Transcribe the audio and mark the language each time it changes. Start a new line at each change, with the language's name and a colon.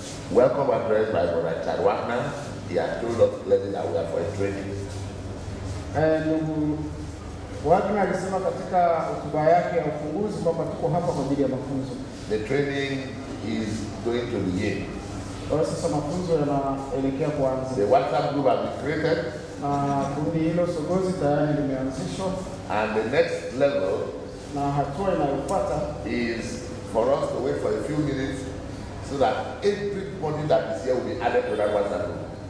English: welcome address by Brother Chad Wagner. He has told us clearly that we are for a training.
Swahili: Ndugu Wagner alisema katika hotuba yake ya ufunguzi kwamba tuko hapa kwa ajili ya mafunzo.
English: The training is going to begin.
Swahili: Sasa mafunzo yanaelekea kuanza.
English: The WhatsApp group has been created.
Swahili: Na kundi hilo sogozi tayari limeanzishwa.
English: And the next level
Swahili: na hatua inayofuata
English: is for us to wait for a few minutes so that everybody that is here will be added to that WhatsApp group.